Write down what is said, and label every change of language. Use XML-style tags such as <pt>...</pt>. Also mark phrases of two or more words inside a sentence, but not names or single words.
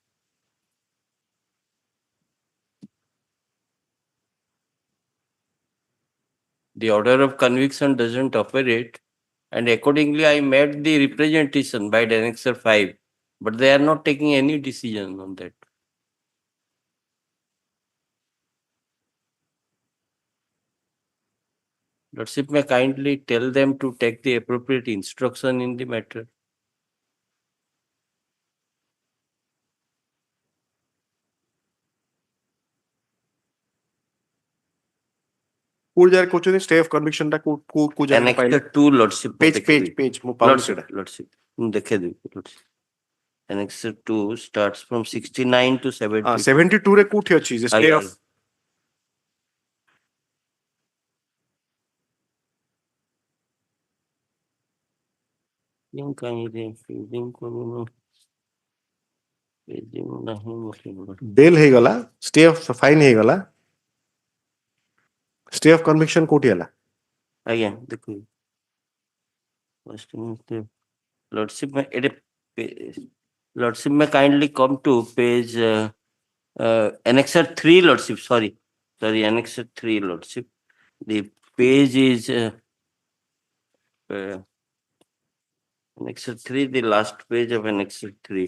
<en>The order of conviction doesn't operate, and accordingly, I made the representation by the Annexer 5, but they are not taking any decision on that. Lordship may kindly tell them to take the appropriate instruction in the matter.</en> <or>କୋଉ ଜାଗାରେ କହୁଛନ୍ତି</or> <en>stay of conviction</en> <or>ଟା କୋଉ ଜାଗାରେ ପାଇଲେ?</or> <en>Annexer 2, Lordship.</en> <or>Page ମୁଁ ପାଉନି</or> <en>Lordship,</en> <or>ସେଟା। Lordship. ମୁଁ ଦେଖେଇଦେବି,</or> <en>Lordship. Annexer 2 starts from 69 to 70.</en> <or>72 ରେ କୋଉଠି ଅଛି ଯେ</or> <en>stay of</en> <or>Link କାହିଁରେ link କରୁନ। Paging ନାହିଁ ମୋର। bail ହେଇଗଲା,</or> <en>stay of fine</en> <or>ହେଇଗଲା,</or> <en>stay of conviction</en> <or>କୋଉଠି ହେଲା? ଆଜ୍ଞା ଦେଖୁ।</or> <en>Lordship may Lordship may kindly come to page Annexer 3, Lordship. Sorry, Annexer 3, Lordship. The page is Annexer 3, the last page of Annexer 3.</en>